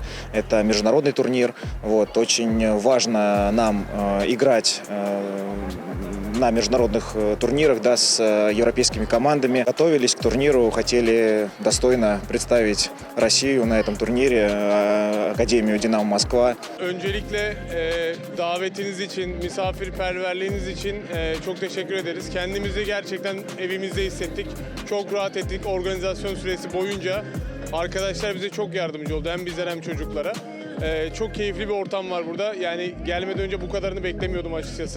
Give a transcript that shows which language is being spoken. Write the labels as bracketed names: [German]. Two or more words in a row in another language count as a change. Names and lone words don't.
[Russian] Это международный турнир. Очень важно нам играть на международных турнирах, да, с европейскими командами. Готовились к турниру, хотели достойно представить Россию на этом турнире, Академию «Динамо Москва». [Turkish] Öncelikle davetiniz için, misafirperverliğiniz için çok teşekkür ederiz. Kendimizi gerçekten evimizde hissettik. Çok rahat ettik organizasyon süresi boyunca. Arkadaşlar bize çok yardımcı oldu hem bizlere hem çocuklara. Çok keyifli bir ortam var burada. Yani gelmeden önce bu kadarını beklemiyordum açıkçası.